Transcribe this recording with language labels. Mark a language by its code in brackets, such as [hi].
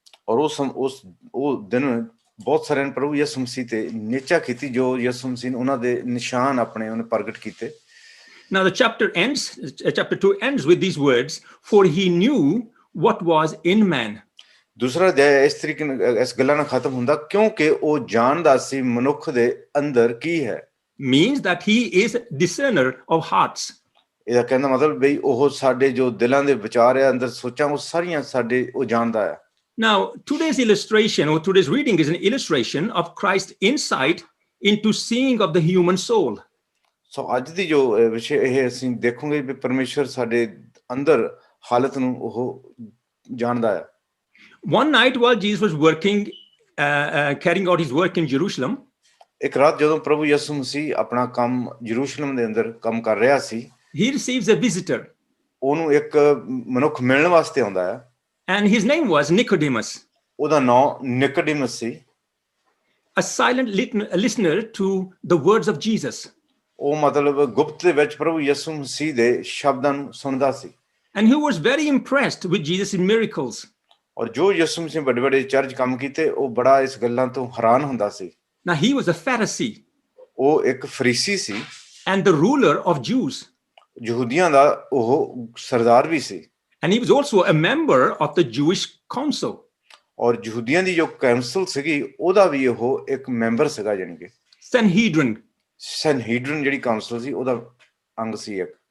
[pa] ਔਰ ਉਹ ਦਿਨ ਬਹੁਤ ਸਾਰਿਆਂ ਨੇ ਪ੍ਰਭੂ ਯਿਸੂ ਮਸੀਹ ਤੇ ਨਿਚਾ ਕੀਤੀ ਜੋ ਯਿਸੂ ਮਸੀਹ ਨੇ ਉਹਨਾਂ ਦੇ ਨਿਸ਼ਾਨ ਆਪਣੇ ਉਹਨੇ ਪ੍ਰਗਟ ਕੀਤੇ। [en] Now the chapter 2 ends with these words, for he knew what was in man. [pa] ਦੂਸਰਾ ਅਧਿਆਇ ਇਸ ਤਰੀਕੇ ਨਾਲ ਇਸ ਗੱਲਾਂ ਨਾਲ ਖਤਮ ਹੁੰਦਾ ਕਿਉਂਕਿ ਉਹ ਜਾਣਦਾ ਸੀ ਮਨੁੱਖ ਦੇ ਅੰਦਰ ਕੀ ਹੈ। [en] Means that he is discerner of hearts. [pa] ਇਹਦਾ ਕਹਿੰਦਾ ਮਤਲਬ ਬਈ ਉਹ ਸਾਡੇ ਜੋ ਦਿਲਾਂ ਦੇ ਵਿਚਾਰ ਆ ਅੰਦਰ ਸੋਚਾਂ ਉਹ ਸਾਰੀਆਂ ਸਾਡੇ ਉਹ ਜਾਣਦਾ ਹੈ। [en] Now today's illustration or today's reading is an illustration of Christ's insight into seeing of the human soul. [pa] ਸੋ ਅੱਜ ਦੀ ਜੋ ਵਿਸ਼ੇ ਇਹ ਅਸੀਂ ਦੇਖਾਂਗੇ ਵੀ ਪਰਮੇਸ਼ਰ ਸਾਡੇ ਅੰਦਰ ਹਾਲਤ ਨੂੰ ਉਹ ਜਾਣਦਾ ਹੈ। [en] One night while Jesus was working, carrying out his work in Jerusalem, [pa] ਇੱਕ ਰਾਤ ਜਦੋਂ ਪ੍ਰਭੂ ਯਿਸੂ ਮਸੀਹ ਆਪਣਾ ਕੰਮ ਯਰੂਸ਼ਲਮ ਦੇ ਅੰਦਰ ਕੰਮ ਕਰ ਰਿਹਾ ਸੀ, [en] he receives a visitor. [pa] ਉਹਨੂੰ ਇੱਕ ਮਨੁੱਖ ਮਿਲਣ ਵਾਸਤੇ ਆਉਂਦਾ ਹੈ। [en] And his name was Nicodemus, [pa] ਉਹਦਾ ਨਾਮ ਨਿਕੋਡੀਮਸ ਸੀ। [en] a silent listener to the words of Jesus. [pa] ਉਹ ਮਤਲਬ ਗੁਪਤ ਦੇ ਵਿੱਚ ਪ੍ਰਭੂ ਯਿਸੂ ਮਸੀਹ ਦੇ ਸ਼ਬਦਾਂ ਨੂੰ ਸੁਣਦਾ ਸੀ। [en] And he was very impressed with Jesus' miracles. [pa] ਔਰ ਜੋ ਯਿਸੂ ਮਸੀਹ ਵੱਡੇ ਵੱਡੇ ਚਰਚ ਕੰਮ ਕੀਤੇ ਉਹ ਬੜਾ ਇਸ ਗੱਲਾਂ ਤੋਂ ਹੈਰਾਨ ਹੁੰਦਾ ਸੀ। [en] Now he was a Pharisee [pa] ਉਹ ਇੱਕ ਫਰੀਸੀ ਸੀ [en] and the ruler of Jews. [pa] ਯਹੂਦੀਆਂ ਦਾ ਉਹ ਸਰਦਾਰ ਵੀ ਸੀ। [en] And he was also a member of the Jewish council. [pa] ਔਰ ਯਹੂਦੀਆਂ ਦੀ ਜੋ ਕਾਉਂਸਲ ਸੀਗੀ ਉਹਦਾ ਵੀ ਉਹ ਇੱਕ ਮੈਂਬਰ ਸੀਗਾ ਜਾਨੀ ਕਿ [en] Sanhedrin, [pa] ਸੈਨਹੀਡਰਨ ਜਿਹੜੀ ਕਾਉਂਸਲ ਸੀ ਉਹਦਾ ਅੰਗ ਸੀ ਇੱਕ।